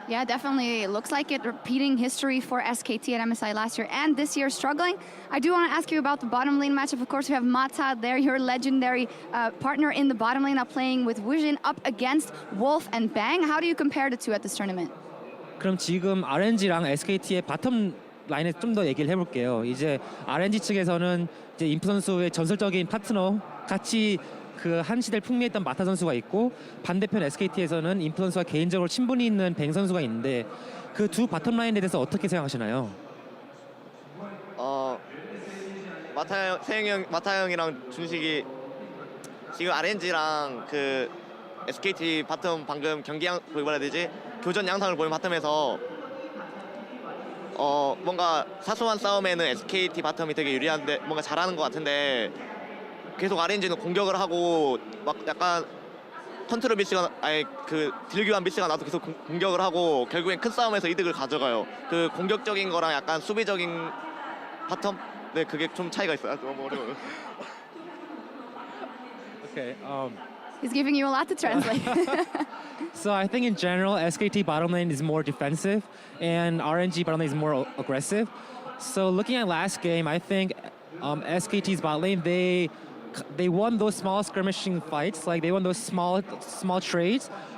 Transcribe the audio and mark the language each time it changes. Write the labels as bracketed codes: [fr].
[en] Yeah, definitely. It looks like it repeating history for SKT at MSI last year and this year struggling. I do want to ask you about the bottom lane matchup. Of course, we have Mata there, your legendary partner in the bottom lane, now playing with Wujin up against Wolf and Bang. How do you compare the two at this tournament? [ko] 그럼 지금 RNG랑 SKT의 바텀 라인에 좀 더 얘기를 해볼게요. 이제 RNG 측에서는 이제 인프 선수의 전설적인 파트너 같이 그 한 시대를 풍미했던 마타 선수가 있고 반대편 SKT에서는 인프 선수와 개인적으로 친분이 있는 뱅 선수가 있는데 그 두 바텀 라인에 대해서 어떻게 생각하시나요? 마타 형이랑 준식이 지금 RNG랑 그 SKT 바텀 방금 뭐라 해야 되지? 교전 양상을 보면 바텀에서 뭔가 사소한 싸움에는 SKT 바텀이 되게 유리한데 뭔가 잘하는 것 같은데 계속 RNG는 공격을 하고 막 약간 컨트롤 미스가 그 딜교환 미스가 나도 계속 공격을 하고 결국엔 큰 싸움에서 이득을 가져가요. 그 공격적인 거랑 약간 수비적인 바텀? 네, 그게 좀 차이가 있어요. 너무 어려워요. [en] Okay. He's giving you a lot to translate. So I think in general, SKT bottom lane is more defensive, and RNG bottom lane is more aggressive. So looking at last game, I think SKT's bot lane they won those small skirmishing fights, like they won those small trades.